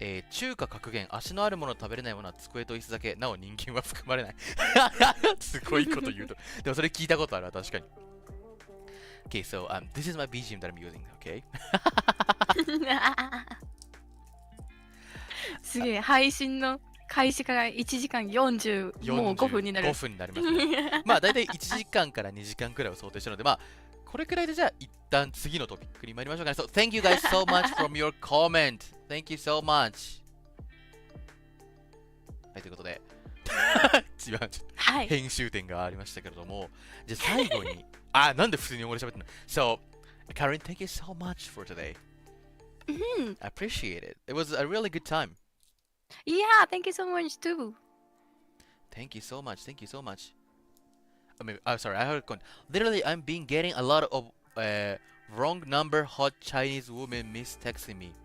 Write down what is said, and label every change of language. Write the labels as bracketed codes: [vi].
[ja] 中華格言、足のあるものを食べれないものは机と椅子だけ、なお人間は含まれない。すごいこと言うと。でもそれ聞いたことあるわ、確かに。 [en] Okay, so this is my BGM that I'm using, okay? [ja] すげえ、配信の開始から1時間40、もう5分になる。 5分になりますね。まあ大体1時間から2時間くらいを想定してるので、まあこれくらいでじゃあ一旦次のトピックに参りましょうかね。 [en] So, thank you guys so much from your comment. Thank you so much. [ja] はい、ということで、ちょっと編集点がありましたけれども、じゃあ最後に、なんで普通に英語で喋ってんの ? [en] So, Karin, thank you so much for today. I appreciate it. It was a really good time. Yeah, thank you so much too. Thank you so much. Thank you so much. Sorry, I heard literally I'm getting a lot of wrong number hot Chinese women mistexting me.